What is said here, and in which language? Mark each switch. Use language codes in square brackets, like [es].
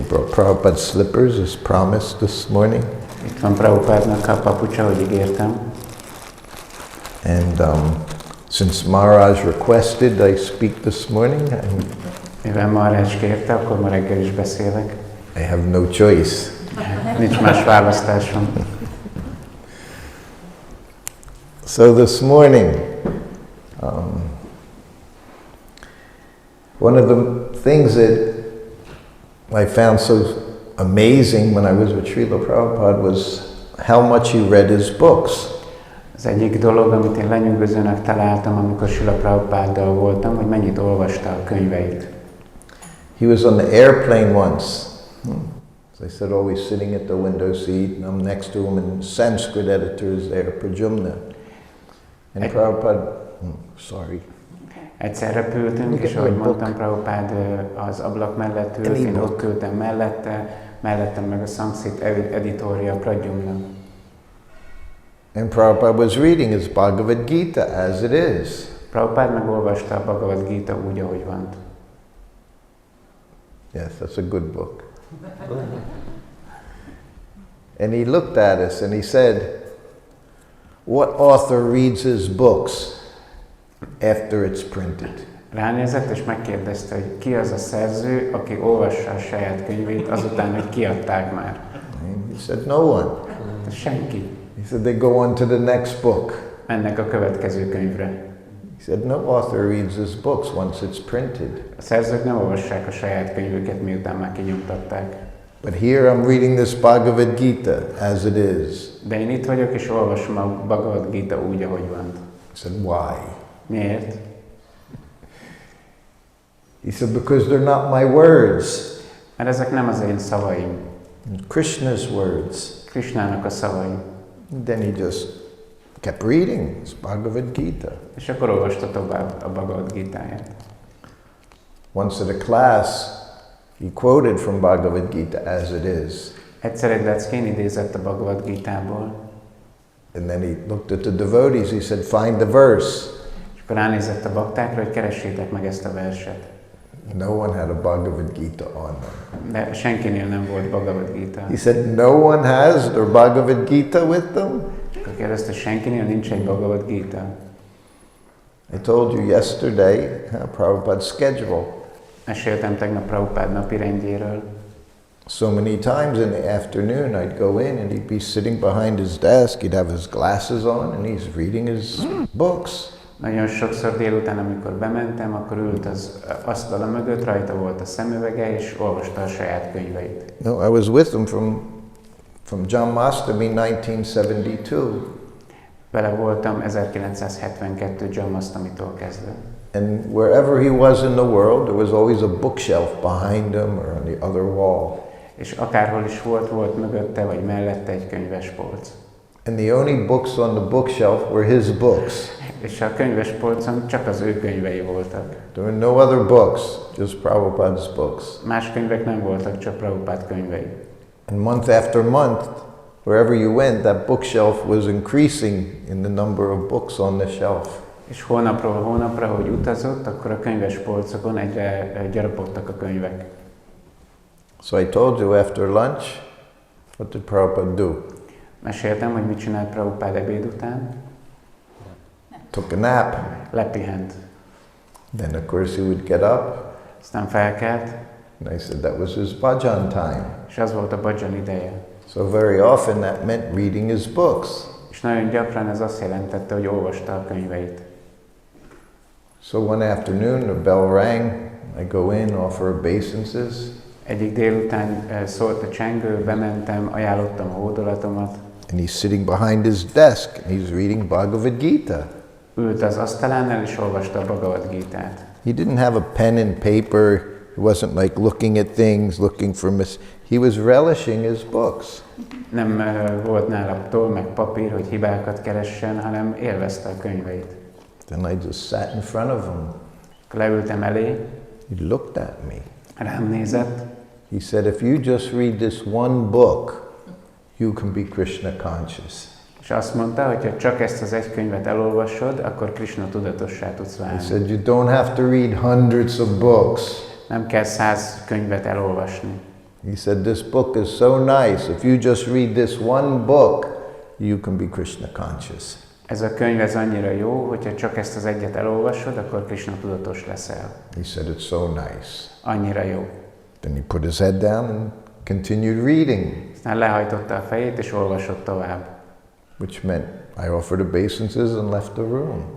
[en] He brought Prabhupada's slippers as promised this morning. [hu] Itt van Prabhupádnak a papucsa, hogy ígértem. [en] And since Maharaj requested I speak this morning, [hu] Mivel Maharaj kérte, akkor ma reggel is beszélek. [en] I have no choice. [hu] Nincs más választásom. [en] So this morning, one of the things that I found so amazing when I was with Srila Prabhupada was how much he read his books. [hu] Az egyik dolog, amit én lenyűgözőnek találtam, amikor Srila Prabhupáddal voltam, hogy mennyit olvasta a könyveit. [en] He was on the airplane once. As I said, always sitting at the window seat, and I'm next to him, and Sanskrit editor is there, Prajumna. And Prabhupada, sorry. [hu] Egyszer repültünk, és ahogy mondtam, Prabhupád az ablak mellett ült, én ott ültem mellettem meg a szanszkrit editorja, Prajumna. [en] And Prabhupada was reading his Bhagavad Gita as it is. [hu] Prabhupád megolvasta a Bhagavad Gita úgy, ahogy van. [en] Yes, that's a good book. And he looked at us and he said, what author reads his books after it's printed? [hu] Ránézett és megkérdezte, hogy ki az a szerző, aki olvassa a saját könyvét azután, hogy kiadták már. [en] He said, no one. [hu] Senki. [en] He said, they go on to the next book. [hu] Mennek a következő könyvre. [en] He said, no author reads his books once it's printed. [hu] A szerzők nem olvassák a saját könyvüket, miután már kinyomtatták. [en] But here I'm reading this Bhagavad Gita as it is. [hu] De én itt vagyok és olvasom a Bhagavad Gita úgy, ahogy van. [en] He said, why? [hu] Miért? [en] He said, because they're not my words. [hu] Mert ezek nem az én szavaim. [en] Krishna's words. [hu] Krishnának a szavai. [en] Then he just kept reading his Bhagavad Gita. [hu] És akkor olvasta tovább a Bhagavad Gitáját. [en] Once at a class, he quoted from Bhagavad Gita as it is. [hu] Egyszer egy leckén idézett a Bhagavad Gitából. [en] And then he looked at the devotees, he said, find the verse. [hu] És akkor ránézett a baktákra, hogy keressétek meg ezt a verset. [en] No one had a Bhagavad Gita on them. [hu] De senkinél nem volt Bhagavad Gita. [en] He said, no one has their Bhagavad Gita with them? [hu] És akkor kérdezte, senkinél nincs egy Bhagavad Gita. [en] I told you yesterday, Prabhupada's schedule. [hu] Meséltem tegnap Prabhupád napi rendjéről. [en] So many times in the afternoon I'd go in and he'd be sitting behind his desk, he'd have his glasses on and he's reading his books. [hu] Nagyon sokszor délután, amikor bementem, akkor ült az asztala mögött, rajta volt a szemüvege, és olvasta a saját könyveit. [en] No, I was with him from Janmashtami 1972. [hu] Vele voltam 1972 Janmashtamitól kezdve. [en] And wherever he was in the world, there was always a bookshelf behind him or on the other wall. [hu] És akárhol is volt mögötte vagy mellette egy könyvespolc. [en] And the only books on the bookshelf were his books. [hu] És a könyvespolcon csak az ő könyvei voltak. [en] There were no other books, just Prabhupada's books. [hu] Más könyvek nem voltak, csak Prabhupád könyvei. [en] And month after month, wherever you went, that bookshelf was increasing in the number of books on the shelf. [hu] És hónapról hónapra, hogy utazott, akkor a könyvespolcokon egyre gyarapodtak a könyvek. [en] So I told you after lunch, what did Prabhupada do? [hu] Meséltem, hogy mit csinált Prabhupád ebéd után. [en] Took a nap. [hu] Lepihent. [en] Then of course he would get up. [hu] Aztán felkelt. [en] And I said that was his bhajan time. [hu] És az volt a bhajan ideje. [en] So very often that meant reading his books. [hu] És nagyon gyakran ez azt jelentette, hogy olvasta a könyveit. [en] So one afternoon the bell rang. I go in, offer obeisances. [hu] Egyik délután szólt a csengő, bementem, ajánlottam a hódolatomat. [en] And he's sitting behind his desk and he's reading Bhagavad Gita. [hu] Ült az asztalánál és olvasta a Bhagavad Gitát. [en] He didn't have a pen and paper. He wasn't like looking at things, looking for he was relishing his books. [hu] Nem volt nála toll meg papír, hogy hibákat keressen, hanem élvezte a könyveit. [en] Then I just sat in front of him. [hu] Leültem elé. [en] He looked at me. [hu] Rám nézett. [en] He said, if you just read this one book, you can be Krishna conscious. [hu] És azt mondta, hogy ha csak ezt az egy könyvet elolvasod, akkor Krishna tudatossá tudsz válni. [en] He said, you don't have to read hundreds of books. [hu] Nem kell 100 könyvet elolvasni. [en] He said, this book is so nice. If you just read this one book, you can be Krishna conscious. [hu] Ez a könyv ez annyira jó, hogyha csak ezt az egyet elolvasod, akkor Krishna tudatos leszel. [en] He said, it's so nice. [hu] Annyira jó. [en] Then he put his head down and continued reading. [hu] Aztán lehajtotta a fejét és olvasott tovább. [en] Which meant I offered obeisances and left the room.